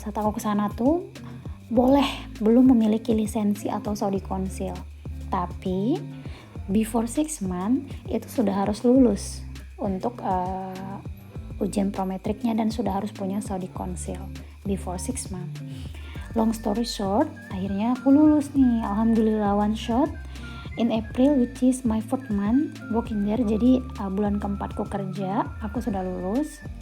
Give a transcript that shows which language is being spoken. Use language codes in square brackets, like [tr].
[id] Saat aku kesana tuh belum memiliki lisensi atau Saudi Council, tapi [en] before 6 months [id] itu sudah harus lulus untuk ujian prometriknya dan sudah harus punya Saudi Council before 6 months. [en] Long story short, [id] akhirnya aku lulus nih, [en] alhamdulillah one shot in April, which is my 4th month working there. [id] Jadi bulan keempatku kerja, aku sudah lulus.